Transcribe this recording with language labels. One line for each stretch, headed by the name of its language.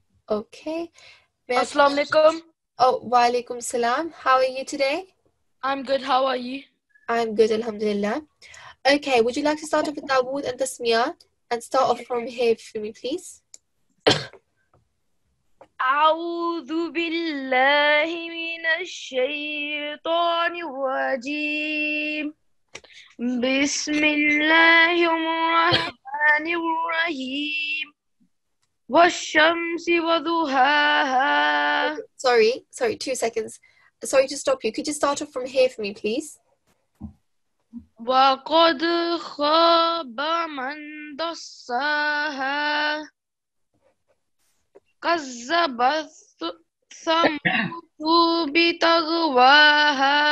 English: Okay. Assalamu alaikum. Oh, wa alaikum salam. How are you today? I'm good. How are you? I'm good, alhamdulillah. Okay, would you like to start off with Dawood and Tasmiyah and start off from here for me, please?
Arabic: أعوذ بالله من الشيطان الرجيم بسم الله الرحمن الرحيم والشمس وضحاها.
English: Sorry, 2 seconds. Sorry to stop you. Could you start off from here for me, please?
Arabic: وقد خاب من دساها كذبت ثمود بطغواها